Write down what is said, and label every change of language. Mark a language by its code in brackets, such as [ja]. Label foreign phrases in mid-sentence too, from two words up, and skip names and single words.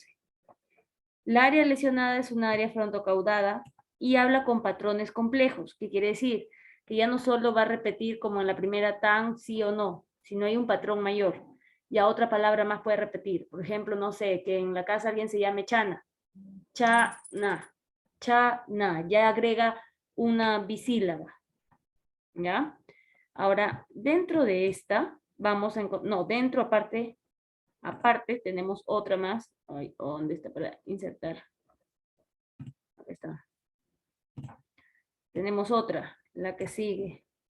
[es] La área lesionada es una área frontocaudada y habla con patrones complejos, que quiere decir que ya no solo va a repetir como en la primera tan, sí o no, sino hay un patrón mayor. Ya otra palabra más puede repetir. Por ejemplo, no sé, que en la casa alguien se llame Chana. Cha-na. Cha-na. Ya agrega una bisílaba. ¿Ya? Ahora, dentro de esta, vamos a encontrar, no, dentro aparte tenemos otra más. Ay, ¿dónde está para insertar? Aquí está. Tenemos otra, la que sigue.